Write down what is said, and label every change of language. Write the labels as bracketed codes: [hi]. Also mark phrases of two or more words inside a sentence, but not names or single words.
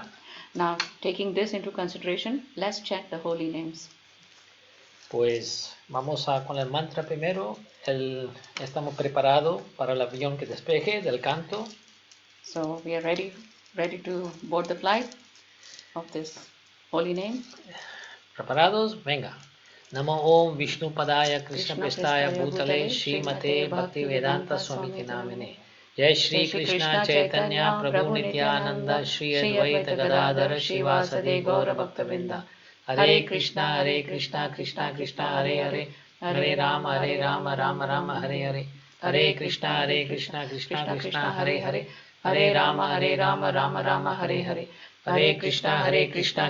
[en] Now, taking this into consideration, let's chant the holy names. [es] Pues vamos con el mantra primero. Estamos preparados para el avión que despegue del canto. [en] So we are ready to board the flight of this holy name. [es] ¿Preparados? Venga. [sa] नमो ॐ विष्णु पादाय कृष्ण प्रेष्ठाय भूतले श्रीमते भक्ति वेदान्त स्वामी नामिने. Jai Shri Krishna Chaitanya Prabhu Nityananda Shri Advaita Gadadhara Shivasade Gaura Bhaktavinda. Hare Krishna Krishna Krishna Hare Hare Hare Rama Rama Rama Hare Hare Hare Krishna Krishna Krishna Hare Hare Hare Rama Rama Rama Hare Hare Hare Krishna Krishna